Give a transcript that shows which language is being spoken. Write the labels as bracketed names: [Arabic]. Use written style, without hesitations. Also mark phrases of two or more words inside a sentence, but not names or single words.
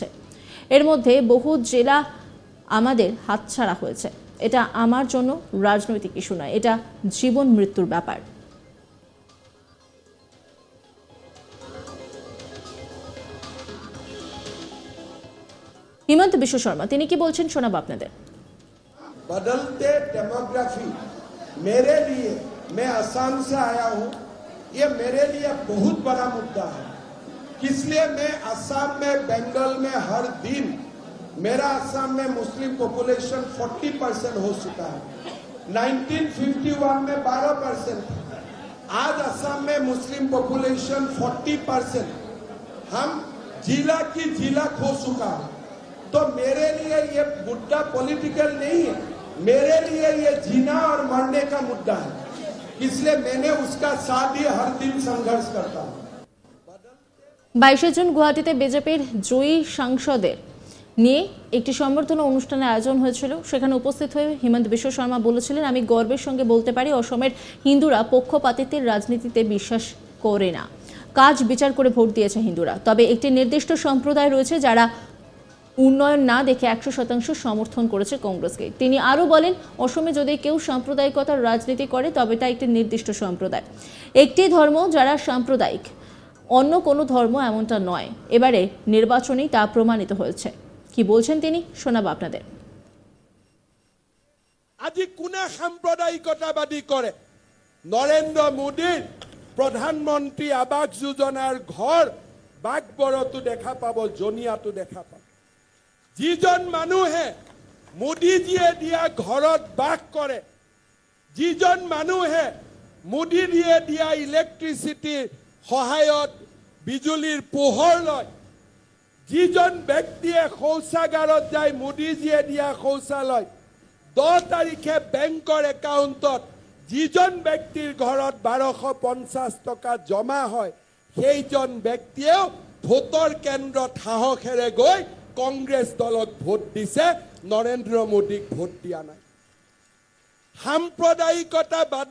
[Bangla] এর মধ্যে বহু জেলা আমাদের হাতছাড়া হয়েছে। এটা আমার জন্য রাজনৈতিক ইস্যু নয়, এটা জীবন মৃত্যুর ব্যাপার। হিমন্ত বিশ্ব শর্মা তিনি কি বলছেন শোনাবো আপনাদের। [Hindi] बदलते डेमोग्राफी मेरे लिए, मैं असम से आया हूं, ये मेरे लिए बहुत बड़ा मुद्दा है। इसलिए मैं असम में, बंगाल में हर दिन मेरा असम में [English] Muslim population [Hindi] 40% हो चुका है। 1951 में 12% था। आज असम में [English] Muslim population [Hindi] 40%, हम जिला की जिला खो चुका है। तो मेरे लिए ये मुद्दा पॉलिटिकल नहीं है, मेरे लिए ये जीना और मरने का मुद्दा है। इसलिए मैंने उसका साथ ही हर दिन संघर्ष करता हूं। [Bangla] 22 জুন গুয়াহাটিতে বিজেপির জয়ী সাংসদের নিয়ে একটি সম্বর্ধনা অনুষ্ঠানের আয়োজন হয়েছিল। সেখানে উপস্থিত হয়ে হিমন্ত বিশ্ব শর্মা বলেছিলেন, আমি গর্বের সঙ্গে বলতে পারি অসমের হিন্দুরা পক্ষপাতিত্বের রাজনীতিতে বিশ্বাস করে না। কাজ বিচার করে ভোট দিয়েছে হিন্দুরা। তবে একটি নির্দিষ্ট সম্প্রদায় রয়েছে যারা উন্নয়ন না দেখে 100% সমর্থন করেছে কংগ্রেসকে। তিনি আরও বলেন, অসমে যদি কেউ সাম্প্রদায়িকতার রাজনীতি করে তবে তা একটি নির্দিষ্ট সম্প্রদায়, একটি ধর্ম যারা সাম্প্রদায়িক, অন্য কোনো ধর্ম এমনটা নয়। এবারে নির্বাচনেই তা প্রমাণিত হয়েছে। কি বলছেন তিনি শোনাবো আপনাদের। [Assamese] আজি কোনে সাম্প্রদায়িকতাবাদী করে? নরেন্দ্র মোদীর প্রধানমন্ত্রী আবাস যোজনার ঘর বাগবরতো দেখা পাব, জনিয়াতো দেখা পাব। যিজন মানুহে মোদীজীয়ে দিয়া ঘৰত বাস কৰে, যিজন মানুহে মোদীজীয়ে দিয়া ইলেক্ট্ৰিচিটিৰ সহায়ত বিজুলীৰ পোহৰ লয়, যিজন ব্যক্তিয়ে শৌচাগাৰত যায় মোদীজীয়ে দিয়া শৌচালয়, 10 তাৰিখে বেংকৰ একাউণ্টত যিজন ব্যক্তিৰ ঘৰত 1250 টকা জমা হয়, সেইজন ব্যক্তিয়েও ভোটৰ কেন্দ্ৰত সাহসেৰে গৈ কংগ্রেস দলক ভোট দিছে, নরেন্দ্র মোদীক ভোট দিয়া নাই।